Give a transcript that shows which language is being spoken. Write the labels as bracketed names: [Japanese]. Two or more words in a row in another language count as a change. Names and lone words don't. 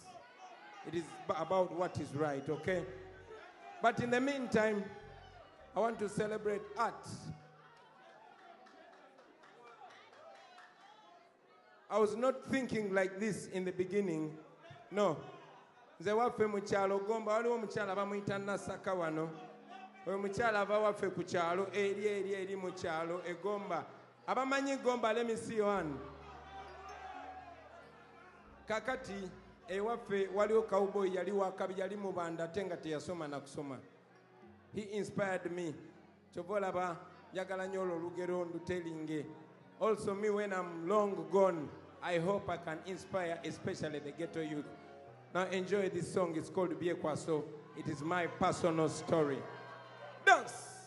[English] It is about what is right, okay? But in the meantime, I want to celebrate art. I was not thinking like this in the beginning. No. [Ganda] Nze waffe mu kyalo Gomba waliwo omukyala bamuyita Nasaka wano. Oyo mukyala ava waffe ku kyalo eri mu kyalo e Gomba. Abamanyi Gomba, [English] let me see your hand. [Ganda] Kakati ewaffe waliwo cowboy yali wakabi yali mu banda ate nga teyasoma na kusoma. [English] He inspired me. [Ganda] Kyova olaba njagala nnyo olwo olugero ndutelinge. [English] Also me, when I'm long gone, I hope I can inspire especially the ghetto youth. Now enjoy this song. It's called Biekwaso. It is my personal story. Dance!